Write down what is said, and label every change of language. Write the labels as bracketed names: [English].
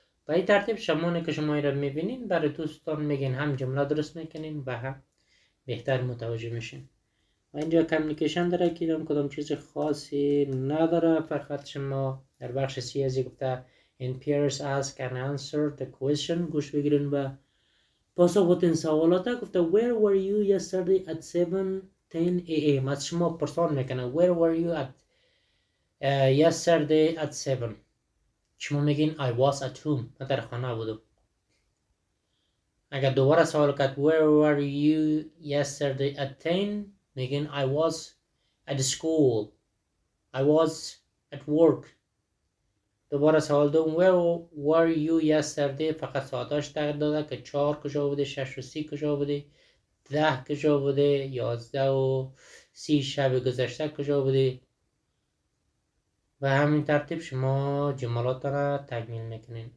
[Persian] به این ترتیب شمانی که شما را میبینین برای دوستان میگین هم جمله درست میکنین و هم بهتر متوجه میشین. و اینجا کمیونیکیشن داره که کدام چیز خاصی نداره. فقط شما در بخش سیاسی گفته [English] in pairs ask and answer the question. [Persian] گوش بگیرین و پاسخ بود این سوالات گفته [English] where were you yesterday at 7:10 a.m. [Persian] از شما پرسان میکنه [English] where were you at yesterday at 7. شما میگین I was at home. [Persian] من در خانه بودم. اگر دوباره سوال کرد [English] where were you yesterday at 10 میگین I was at school. I was at work. [Persian] دوباره سوال دوم [English] where were you yesterday [Persian] فقط ساعتاش تغییر داده که 4 کجا بوده، 6 و 30 کجا بوده، 10 کجا بوده، 11 و 30 شب گذشته کجا بوده. و همین ترتیب شما جملات را تکمیل میکنین.